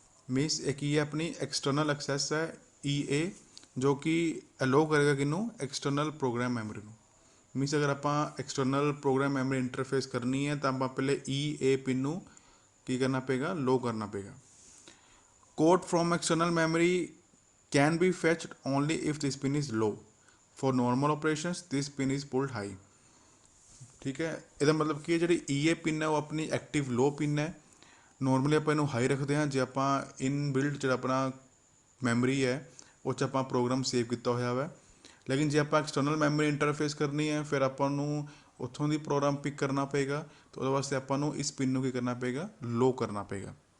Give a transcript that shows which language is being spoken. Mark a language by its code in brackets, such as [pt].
[pa] Means ਇਹ ਕੀ ਹੈ, ਆਪਣੀ ਐਕਸਟਰਨਲ ਐਕਸੈਸ ਹੈ EA, ਜੋ ਕਿ ਅਲਾਓ ਕਰੇਗਾ ਕਿਹਨੂੰ, ਐਕਸਟਰਨਲ ਪ੍ਰੋਗਰਾਮ ਮੈਮਰੀ ਨੂੰ। ਮੀਨਸ ਅਗਰ ਆਪਾਂ ਐਕਸਟਰਨਲ ਪ੍ਰੋਗਰਾਮ ਮੈਮਰੀ ਇੰਟਰਫੇਸ ਕਰਨੀ ਹੈ ਤਾਂ ਆਪਾਂ ਪਹਿਲੇ EA ਪਿਨ ਨੂੰ ਕੀ ਕਰਨਾ ਪਏਗਾ, ਲੋ ਕਰਨਾ ਪਏਗਾ। [en] Code from external memory can be fetched only if this pin is low। For normal operations this pin is pulled high। [pa] ਠੀਕ ਹੈ, ਇਹਦਾ ਮਤਲਬ ਕੀ ਹੈ, ਜਿਹੜੀ EA ਪਿਨ ਹੈ ਉਹ ਆਪਣੀ ਐਕਟਿਵ ਲੋ ਪਿਨ ਹੈ। ਨੋਰਮਲੀ ਆਪਾਂ ਇਹਨੂੰ ਹਾਈ ਰੱਖਦੇ ਹਾਂ ਜੇ ਆਪਾਂ ਇਨ ਬਿਲਡ ਜਿਹੜਾ ਆਪਣਾ ਮੈਮਰੀ ਹੈ ਉਹ 'ਚ ਆਪਾਂ ਪ੍ਰੋਗਰਾਮ ਸੇਵ ਕੀਤਾ ਹੋਇਆ ਵਾ। ਲੇਕਿਨ ਜੇ ਆਪਾਂ ਐਕਸਟਰਨਲ ਮੈਮਰੀ ਇੰਟਰਫੇਸ ਕਰਨੀ ਹੈ, ਫਿਰ ਆਪਾਂ ਨੂੰ ਉੱਥੋਂ ਦੀ ਪ੍ਰੋਗਰਾਮ ਪਿਕ ਕਰਨਾ ਪਏਗਾ, ਤਾਂ ਉਹਦੇ ਵਾਸਤੇ ਆਪਾਂ ਨੂੰ ਇਸ ਪਿਨ ਨੂੰ ਕੀ ਕਰਨਾ ਪਏਗਾ, ਲੋ ਕਰਨਾ ਪਏਗਾ।